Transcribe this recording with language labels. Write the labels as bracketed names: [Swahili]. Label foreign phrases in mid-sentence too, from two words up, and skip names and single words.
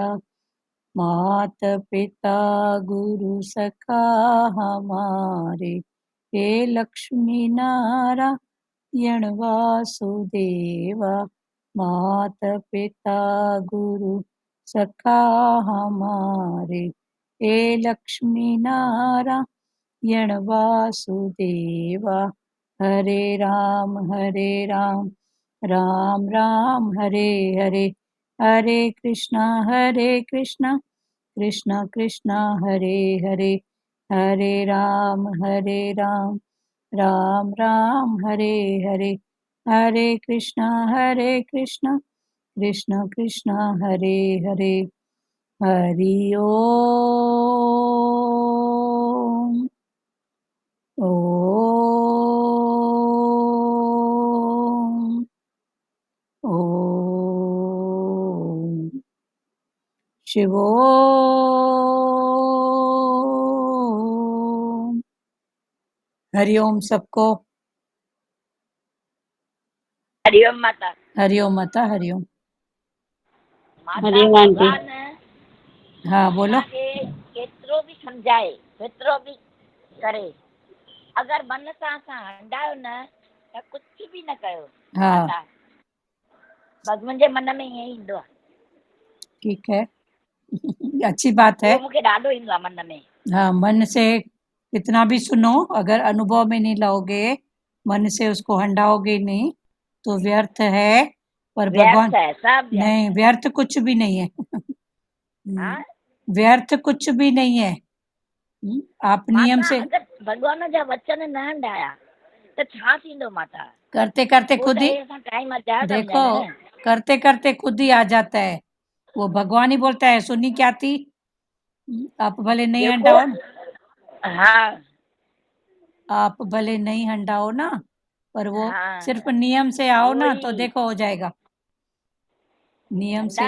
[Hindi] मात पिता गुरु सखा हमारे, हे लक्ष्मी नारायण वासुदेवा। मात पिता गुरु सखा हमारे, हे लक्ष्मी नारायण वासुदेवा। हरे राम राम राम हरे हरे, हरे कृष्णा कृष्णा कृष्णा हरे हरे, हरे राम राम राम हरे हरे, हरे कृष्णा कृष्णा कृष्णा हरे हरे। हरि ओम। ओम ओम शिवोम। हरिओम सबको। हरिओम माता। हरिओम माता, हरिओम। माता हरिओम आंटी। भगवान हाँ बोलो। [Sindhi] असांखे केतिरो बि सम्झाए, केतिरो बि करे, अगर मन सां असां हंडायो न त कुझु बि न कयो [Hindi] हाँ [Sindhi] माता, बस मुंहिंजे मन में ईअं ईंदो आहे। [Hindi] ठीक है। अच्छी बात है। [Sindhi] उहो मूंखे ॾाढो ईंदो आहे मन में। [Hindi] हाँ, मन से कितना भी सुनो, अगर अनुभव में नहीं लाओगे, मन से उसको हंडाओगे नहीं, तो व्यर्थ है। [Sindhi] पर भगवान [Hindi] व्यर्थ है, सब व्यर्थ नहीं, है। व्यर्थ कुछ भी नहीं है। हाँ व्यर्थ कुछ भी नहीं है। आप नियम माता, से [Sindhi] अगर भॻवान जा वचन न हंडाया त छा थींदो माता? [Hindi] करते करते [Sindhi] पोइ [Hindi] खुद [Sindhi] त [Hindi] ही, [Sindhi] हे असां टाइम अजायो था [Hindi] देखो [Sindhi] वञनि। [Hindi] करते करते खुद ही आ जाता है। वो भगवान ही बोलता है, सुनी क्या थी? आप भले नहीं देखो हंडाओ ना, हाँ आप भले नहीं हंडाओ ना, पर वो हाँ सिर्फ नियम से आओ ना तो वही देखो हो जाएगा। नियम से